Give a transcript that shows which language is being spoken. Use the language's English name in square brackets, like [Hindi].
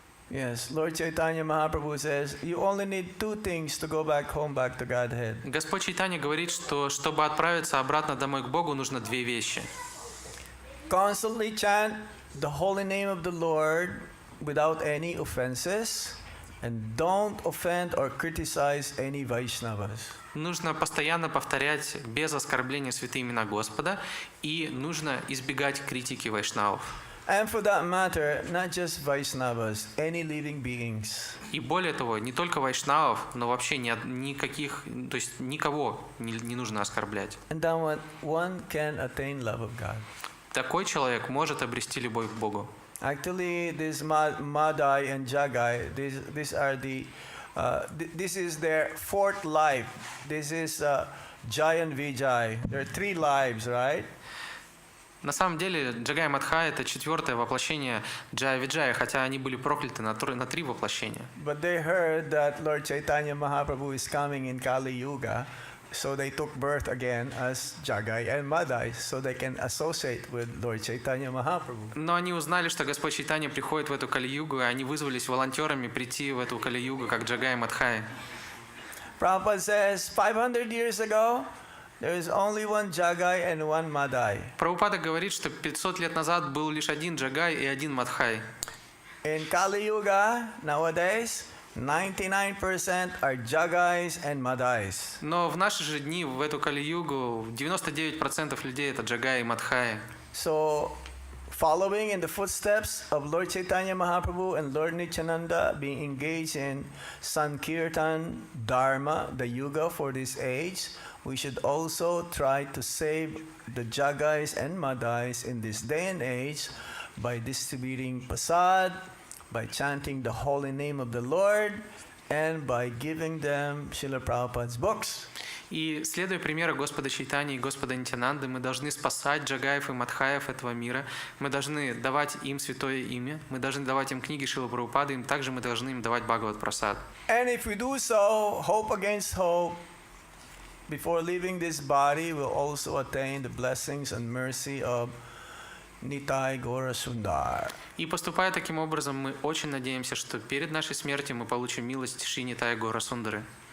[English] Yes, Lord Chaitanya Mahaprabhu says, you only need two things to go back home, back to Godhead. [Russian] Господь Чайтанья говорит, что чтобы отправиться обратно домой к Богу, нужно две вещи. [English] Constantly chant the holy name of the Lord without any offenses, and don't offend or criticize any Vaishnavas. [Russian] Нужно постоянно повторять без оскорбления святые имена Господа, и нужно избегать критики вайшнавов. [English] And for that matter, not just Vaishnavas, any living beings. [Russian] И более того, не только вайшнавов, но вообще никаких, то есть никого не нужно оскорблять. [English] And then one can attain love of God. [Russian] Такой человек может обрести любовь к Богу. [English] Actually, this Madai and Jagai, these are the, this is their fourth life. This is Jai and Vijay. There are 3 lives, right? [Russian] На самом деле, Джагай Мадха – это 4-е воплощение Джая Виджая, хотя они были прокляты на 3 воплощения. [English] But they heard that Lord Chaitanya Mahaprabhu is coming in Kali Yuga, so they took birth again as Jagai and Madai, so they can associate with Lord Chaitanya Mahaprabhu. [Russian] Но они узнали, что Господь Чайтанья приходит в эту Кали-югу, и они вызвались волонтерами прийти в эту Кали-югу, как Джагай и Мадхай. [English] Prabhupada says 500 years ago, there is only one Jagai and one Madai. [Russian] Прабхупада говорит, что 500 лет назад был лишь один Джагай и один Мадхай. [English] In Kali Yuga, nowadays, 99% are Jagais and Madais. [Russian] Но в наши же дни, в эту Кали-югу, 99% людей это Джагай и Мадхай. [English] So, following in the footsteps of Lord Chaitanya Mahaprabhu and Lord Nityananda, being engaged in Sankirtan Dharma, the Yuga for this age, we should also try to save the Jagais and Madais in this day and age by distributing prasad, by chanting the holy name of the Lord, and by giving them Srila Prabhupada's books. [Russian] И следуя примеру Господа Чайтаньи и Господа Нитянанды, мы должны спасать Джагаев и Мадхаев этого мира, мы должны давать им святое имя, мы должны давать им книги Шрилы Прабхупады, им также мы должны им давать Бхагават Прасад. [English] And if we do so, hope against hope, before leaving this body, we'll also attain the blessings and mercy of Nitai Gora Sundar. [Russian] И поступая таким образом, мы очень надеемся, что перед нашей смертью мы получим милость Шри Нитая Гора Сундары.